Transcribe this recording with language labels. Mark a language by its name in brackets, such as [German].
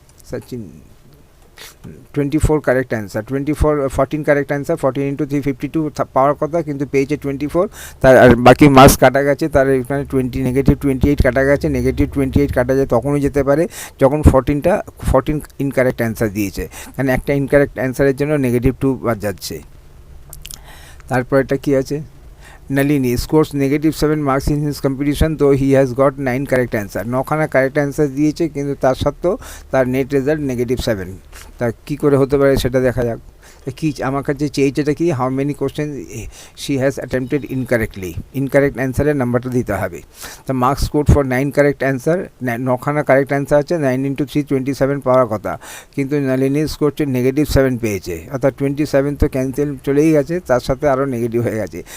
[Bangla] Sachin 24 correct answer, 14 correct answer, 14 into 352 পাওয়ার কথা, কিন্তু পেয়েছে 24। তার আর বাকি মার্কস কাটা গেছে, তার এখানে -28 কাটা গেছে। -28 কাটা যায় তখনই যেতে পারে যখন 14 ইনকারেক্ট অ্যান্সার দিয়েছে, কারণ একটা ইনকারেক্ট অ্যান্সারের জন্য -2 বাদ যাচ্ছে। তারপর এটা কী আছে? [English] Nalini scores -7 marks in his competition though he has got 9 correct answer। [Bangla] 9খানা correct answer দিয়েছে কিন্তু তার সত্ত্বেও তার নেট রেজাল্ট -7। তা কী করে হতে পারে সেটা দেখা যাক। কি আমার কাছে চেয়েছে এটা কি, [English] how many question she has attempted incorrectly, [Bangla] incorrect অ্যান্সারের নাম্বারটা দিতে হবে। তো [English] marks score for 9 correct answer, [Bangla] 9খানা correct answer আছে, 9 ইন্টু 3 27 পাওয়ার কথা, কিন্তু নালিনী স্কোর -7 পেয়েছে, অর্থাৎ 27 তো ক্যান্সেল চলেই গেছে, তার সাথে আরও নেগেটিভ হয়ে গেছে।